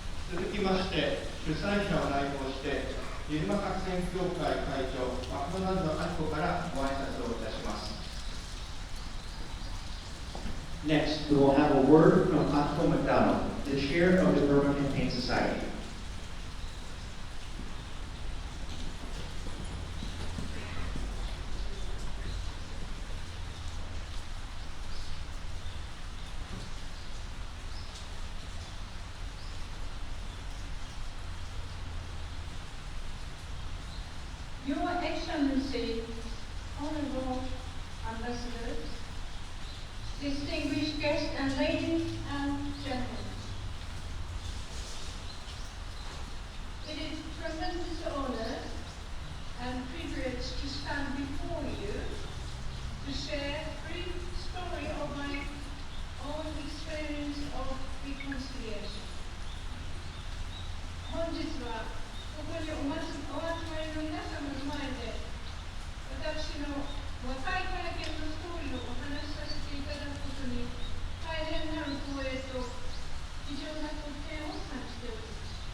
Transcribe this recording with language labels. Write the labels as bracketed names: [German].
[Japanese] 続きまして、主催者を代表して、ビルマ作戦協会会長、マクドナルド明子からご挨拶をいたします。 [English] Next, we will have a word from Akiko McDonald, the chair of the Burma Campaign Society. Your Excellency, Honorable Ambassadors, distinguished guests and ladies and gentlemen. It is a tremendous honor and privilege to stand before you to share a brief story of my own experience of reconciliation. [Japanese] 本日はここにお集まりの皆様の前で私の和解体験のストーリーをお話しさせていただくことに大変なる光栄と非常な特権を感じております。